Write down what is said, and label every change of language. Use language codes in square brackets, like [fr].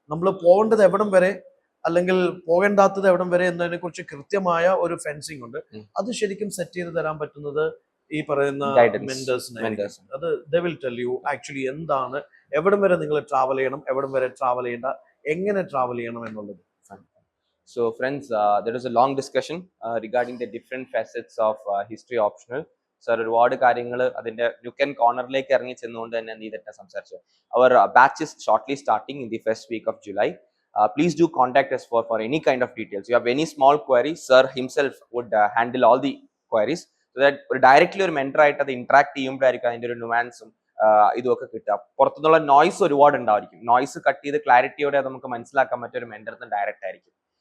[ml] നമ്മൾ പോകേണ്ടത് എവിടം വരെ അല്ലെങ്കിൽ പോകേണ്ടാത്തത് എവിടം വരെ എന്നതിനെ കുറിച്ച് കൃത്യമായ ഒരു ഫെൻസിങ് ഉണ്ട്. ഉം. അത് ശരിക്കും സെറ്റ് ചെയ്ത് തരാൻ പറ്റുന്നത് ഈ പറയുന്ന [en] Guidance. [ml] മെന്റേഴ്സിനെ. അത് [en] they will tell you [ml] actually എന്താണ് എവിടം വരെ നിങ്ങൾ ട്രാവൽ ചെയ്യണം, എവിടം വരെ ട്രാവൽ ചെയ്യേണ്ട, എങ്ങനെ ട്രാവൽ ചെയ്യണം എന്നുള്ളത്. [en] So friends, there was a long discussion regarding the different facets of history optional. [ml] Sir, ഒരുപാട് കാര്യങ്ങൾ അതിന്റെ നുക്ക് ആൻഡ് കോർണറിലേക്ക് ഇറങ്ങി ചെന്നുകൊണ്ട് തന്നെ നീതട്ട സംസാരിച്ചു. [en] Our batch is shortly starting in the first week of July. Please do contact us for any kind of details. You have any small queries, sir himself would handle all the queries. So that [ml] directly ഒരു mentor ആയിട്ട് അത് interact ചെയ്യുമ്പോഴായിരിക്കും അതിന്റെ ഒരു നുവാൻസും ഇതൊക്കെ കിട്ടുക. പുറത്തുനിന്നുള്ള noise ഒരുപാട് ഉണ്ടായിരിക്കും. നോയ്സ് കട്ട് ചെയ്ത് ക്ലാരിറ്റിയോടെ നമുക്ക് മനസ്സിലാക്കാൻ പറ്റിയ ഒരു മെന്ററിന് ഡയറക്റ്റ് ആയിരിക്കും.